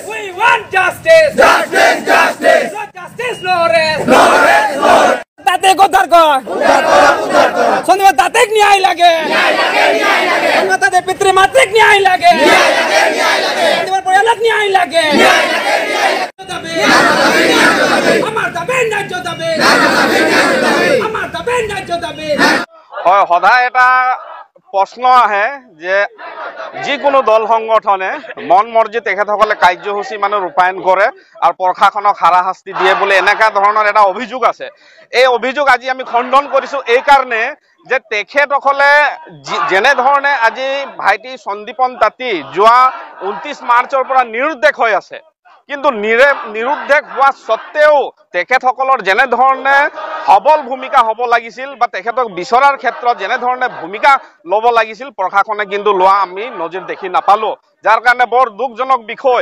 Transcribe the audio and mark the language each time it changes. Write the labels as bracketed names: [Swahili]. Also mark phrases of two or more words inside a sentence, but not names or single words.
[English] We want justice. Justice, justice. No justice, no arrest. No arrest, no arrest. [Assamese] তাক উদ্ধাৰ কৰ। উদ্ধাৰ কৰ. সন্দীপন তাঁতীক ন্যায় লাগে. ন্যায় লাগে, ন্যায় লাগে. সন্দীপন তাঁতীৰ পিতৃ মাতৃক ন্যায় লাগে. ন্যায় লাগে, ন্যায় লাগে. সন্দীপন পৰিয়ালক ন্যায় লাগে. ন্যায় লাগে, ন্যায় লাগে. আমাৰ দাবী ন্যায্য দাবী। আমাৰ দাবী ন্যায্য দাবী. হয়, সদায় এটা প্ৰশ্ন আহে যে যিকোনো দল সংগঠনে মন মৰ্জি তেখেতসকলে কাৰ্যসূচী মানে ৰূপায়ণ কৰে আৰু প্ৰশাসনক হাৰাশাস্তি দিয়ে বুলি এনেকুৱা ধৰণৰ এটা অভিযোগ আছে। এই অভিযোগ আজি আমি খণ্ডন কৰিছোঁ এই কাৰণে যে তেখেতসকলে যেনেধৰণে আজি ভাইটি সন্দীপন তাঁতী যোৱা 29 মাৰ্চৰ পৰা নিৰুদ্দেশ হৈ আছে, কিন্তু নিৰুদ্দেশ হোৱা সত্ত্বেও তেখেতসকলৰ যেনেধৰণে সবল ভূমিকা হ'ব লাগিছিল বা তেখেতক বিচৰাৰ ক্ষেত্ৰত যেনেধৰণে ভূমিকা ল'ব লাগিছিল প্ৰশাসনে কিন্তু লোৱা আমি নজিৰ দেখি নাপালোঁ, যাৰ কাৰণে বৰ দুখজনক বিষয়।